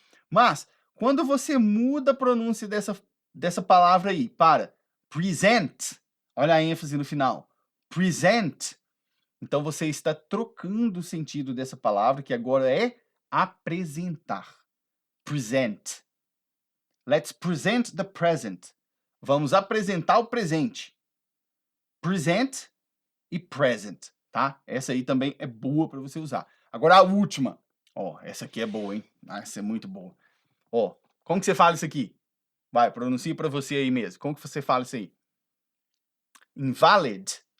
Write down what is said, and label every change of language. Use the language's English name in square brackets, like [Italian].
[Portuguese] Mas, quando você muda a pronúncia dessa palavra aí para present, olha a ênfase no final. Present. Então, você está trocando o sentido dessa palavra, que agora é apresentar. Present. [English] Let's present the present. [Portuguese] Vamos apresentar o presente. Present e present, tá? Essa aí também é boa para você usar. Agora a última. Ó, essa aqui é boa, hein? Essa é muito boa. Ó, como que você fala isso aqui? Vai, pronuncie para você aí mesmo. Como que você fala isso aí? Invalid.